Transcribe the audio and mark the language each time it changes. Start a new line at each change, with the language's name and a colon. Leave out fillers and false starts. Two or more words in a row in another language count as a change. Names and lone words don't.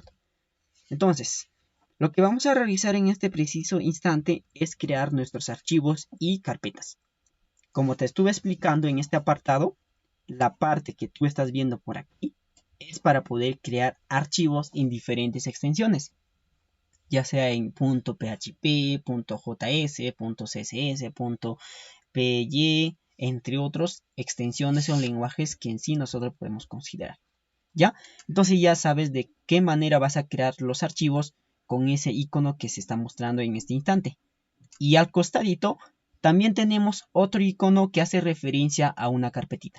Spanish: Entonces, lo que vamos a realizar en este preciso instante es crear nuestros archivos y carpetas. Como te estuve explicando en este apartado, la parte que tú estás viendo por aquí es para poder crear archivos en diferentes extensiones, ya sea en .php, .js, .css, .py, entre otros extensiones o lenguajes que en sí nosotros podemos considerar. ¿Ya? Entonces ya sabes de qué manera vas a crear los archivos con ese icono que se está mostrando en este instante. Y al costadito también tenemos otro icono que hace referencia a una carpetita.